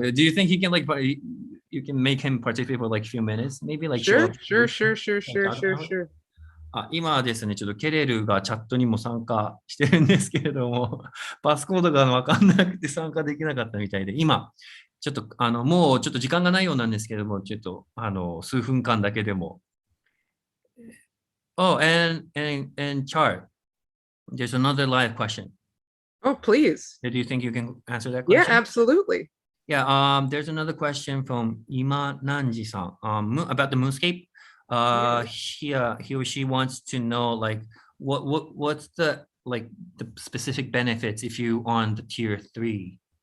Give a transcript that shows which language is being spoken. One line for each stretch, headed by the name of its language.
English: Do you think he can you can make him participate for like a few minutes? Maybe like Sure. Sure.
Japanese: 今はですね、ちょっとケレルがチャットにも参加してるんですけれども、パスコードが分かんなくて参加できなかったみたいで、今、ちょっともうちょっと時間がないようなんですけれども、ちょっと数分間だけでも。
English: Oh, and Char, there's another live question. Oh, please. Do you think you can answer that Yeah, question? absolutely. Yeah, there's another question from Ima Nanji-san about the Moonscape. He or she wants to know like what's the specific benefits if you on the tier 3.